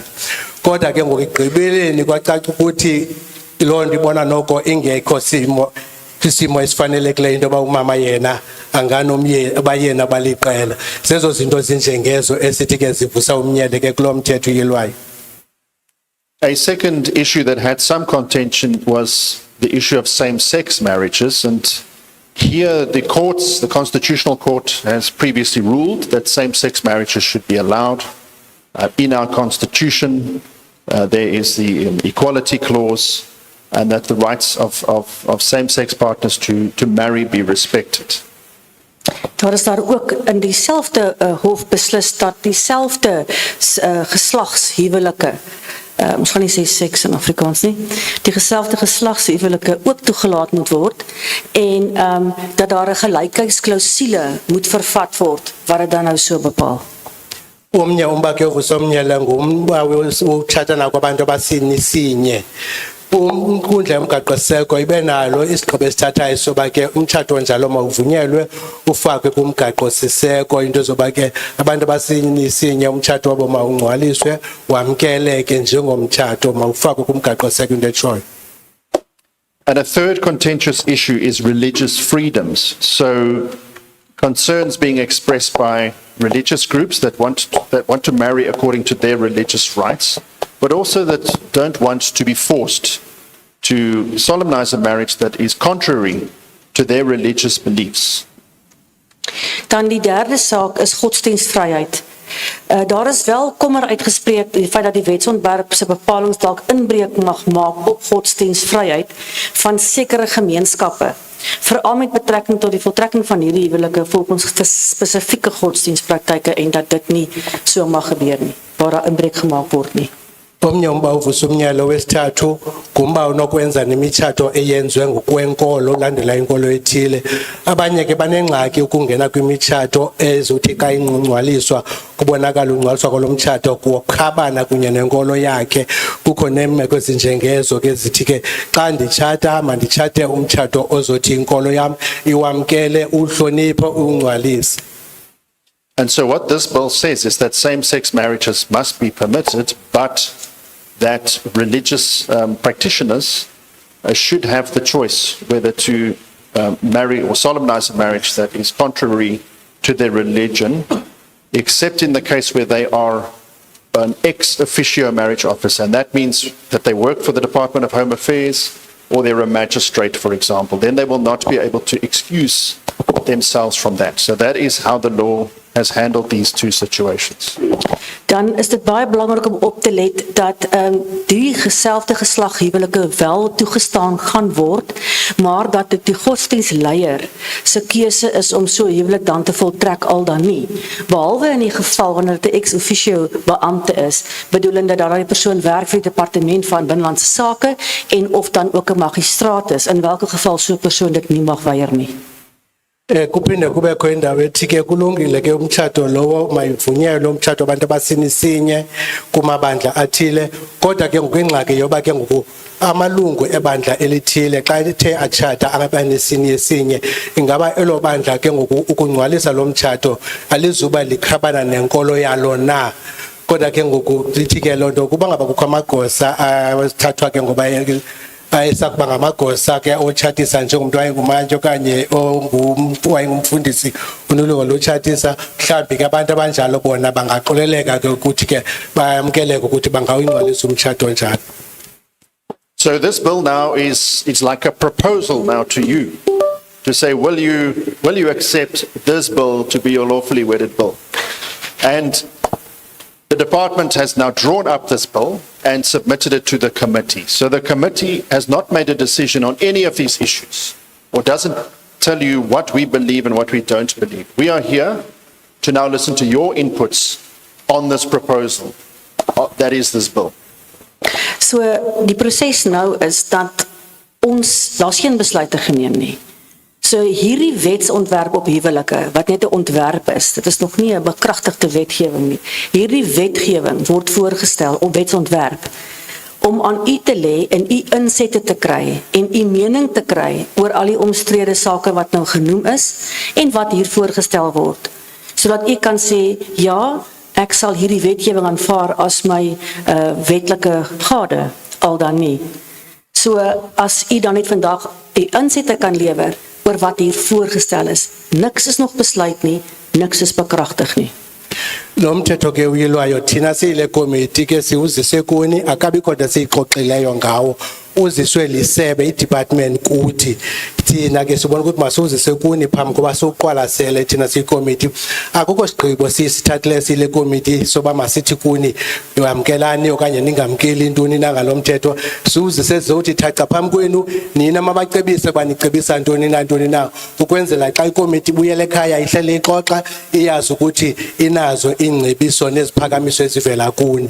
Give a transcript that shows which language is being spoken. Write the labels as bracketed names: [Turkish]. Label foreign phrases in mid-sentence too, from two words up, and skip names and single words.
[Xhosa] Kodwa ke ngokugqibeleni kwacaca ukuthi loo nto ibona noko ingekho isimo esifanelekileyo into yoba umama yena anganomye abayeni abaliqela. Zezo zinto zinjengezo esithi ke zivusa umnyele ke kulo mthetho uyilwayo. [English] A second issue that had some contention was the issue of same-sex marriages, and here the courts, the Constitutional Court has previously ruled that same-sex marriages should be allowed. In our Constitution, there is the equality clause, and that the rights of same-sex partners to marry be respected. [Afrikaans] Daar is daar ook in dieselfde hof beslis dat dieselfde geslagshuwelike, ons gaan nie sê seks in Afrikaans nie, die geselfde geslagshuwelike ook toegelaat moet word en dat daar 'n gelykheidsklausule moet vervat word wat dit dan nou so bepaal. [Xhosa] Omnye umba ke ovusomnyele ngumba wotshata kwabantu abasini sinye. Inkundla yomgaqo-siseko ibe nalo isigqibo esithathayo soba ke umtshato onjalo mawuvunyelwe ufakwe kumgaqo-siseko into zoba ke abantu abasisinye umtshato wabo mawungcwaliswe wamkeleke njengomtshato mawufakwe kumgaqo-siseko into etshoyo. [English] And a third contentious issue is religious freedoms. So concerns being expressed by religious groups that want to marry according to their religious rights, but also that don't want to be forced to solemnize a marriage that is contrary to their religious beliefs. [Afrikaans] Dan die derde saak is godsdienstvryheid. Daar is wel kommer uitgespreek die feit dat die wetsontwerp se bepalings dalk inbreuk mag maak op godsdienstvryheid van sekere gemeenskappe, veral met betrekking tot die voltrekking van hierdie huwelike volgens spesifieke godsdienstpraktyke en dat dit nie so mag gebeur nie, waar daar inbreuk gemaak word nie. [Xhosa] Omnye umba uvusumnyelo wesithathu ngumba onokwenza nemitshato eyenzwe ngokwenkolo landela inkolo ethile. Abanye ke banengxaki ukungena kwimitshato ezothi xa ingcungcwaliswa kubonakala ungcwaliswa kolomtshato kuwakhabana kunye nenkolo yakhe. Kukho neemeko ezinjengezo ke zithi ke xa nditshata manditshate umtshato ozothi inkolo yam iwamkele uhloniphe ungcwalise. [English] And so what this bill says is that same-sex marriages must be permitted, but that religious practitioners should have the choice whether to marry or solemnize a marriage that is contrary to their religion, except in the case where they are an [Latin] ex officio [English] marriage officer, and that means that they work for the Department of Home Affairs or they're a magistrate, for example, then they will not be able to excuse themselves from that. So that is how the law has handled these two situations. [Afrikaans] Dan is dit baie belangrik om op te let dat die geselfde geslag huwelike wel toegestaan gaan word, maar dat dit die godsdienstleier se keuse is om so huwelik dan te voltrek al dan nie. Behalwe in die geval wanneer dit 'n [Latin] ex officio [Afrikaans] beampte is, bedoelende dat daai persoon werk vir die departement van binnelandse sake en of dan ook 'n magistraat is, in watter geval so 'n persoon dit nie mag weier nie. [Xhosa] Kuphinde kubekho indawo ethi ke kulungile ke umtshato lowo mayivunyelwe lo mtshato abantu abasinisinye kumabandla athile, kodwa ke ngokwengxaki yoba ke ngoku amalungu ebandla elithile xa lithe atshata abanesinye esinye, ingaba elo bandla ke ngoku ukungcwalisa lo mtshato alizuba likhabana nenkolo yalo na. Kodwa ke ngoku lithi ke loo nto kuba ngaba kukho amagosa athathwa ke ngoba ayesakuba ngamagosa ke otshatisa njengomuntu wayengumantyi okanye wayengumfundisi unolulo lotshatisa, mhlawumbi ke abantu abanjalo bona bangaxoleleka ke ukuthi ke bayamkeleka ukuthi bangawungcwalisa umtshato njalo. [English] So this bill now is like a proposal now to you to say, will you accept this bill to be your lawfully wedded bill? And the department has now drawn up this bill and submitted it to the committee. So the committee has not made a decision on any of these issues, or doesn't tell you what we believe and what we don't believe. We are here to now listen to your inputs on this proposal. That is this bill. [Afrikaans] So die proses nou is dat daar's geen besluite geneem nie. So hierdie wetsontwerp op huwelike, wat net 'n ontwerp is, dit is nog nie 'n bekragtigde wetgewing nie. Hierdie wetgewing word voorgestel op wetsontwerp om aan u te lê en u insette te kry en u mening te kry oor al die omstrede sake wat nou genoem is en wat hier voorgestel word. Sodat u kan sê, ja, ek sal hierdie wetgewing aanvaar as my wetlike gade, al dan nie. So as u dan net vandag u insette kan lewer oor wat hier voorgestel is, niks is nog besluit nie, niks is bekragtig nie. [Xhosa] Lo mthetho ke uyilwayo thina siyile committee ke siwuzise kuni, akabi kodwa siyixoxileyo ngawo, uziswe lisebe idepartment kuthi thina ke sibona ukuthi masiwuzise kuni phambi koba soqwalasele thina siyicommittee. Akukho sigqibo sisithathile sile committee soba masithi kuni yamkelani okanye ningamkeli intoni na ngalo mthetho, siwuzise zothi thatha phambi kwenu nina mabacebise banicebisa ntoni na ukwenzela xa icommittee buyele ekhaya ihlele ixoxa iyazi ukuthi inazo ingcebiso neziphakamiso ezivela kuni.